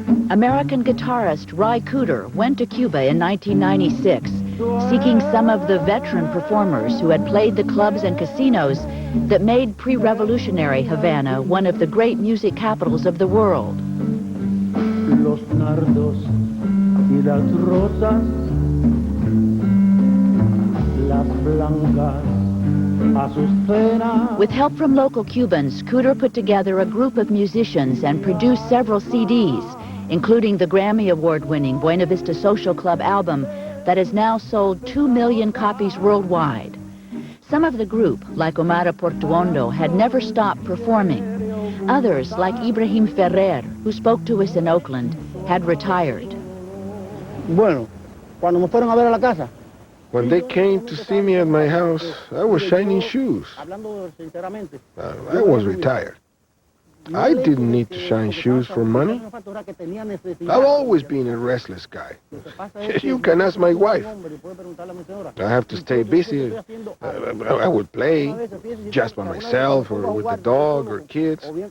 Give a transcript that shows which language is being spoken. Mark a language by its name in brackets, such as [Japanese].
[English] American guitarist Ry Cooder went to Cuba in 1996, seeking some of the veteran performers who had played the clubs and casinos that made pre-revolutionary Havana one of the great music capitals of the world. [Spanish] Los nardos y las rosas, las blancas azucenas. [English] With help from local Cubans, Cooder put together a group of musicians and produced several CDs, including the Grammy Award-winning Buena Vista Social Club album that has now sold 2 million copies worldwide. Some of the group, like Omara Portuondo, had never stopped performing. Others, like Ibrahim Ferrer, who spoke to us in Oakland, had retired. [Spanish] Bueno, cuando me fueron a ver a la casa. [English] When they came to see me at my house, I was shining shoes. I was retired. I didn't need to shine shoes for money. I've always been a restless guy. You can ask my wife. I have to stay busy. I would play just by myself or with the dog or kids.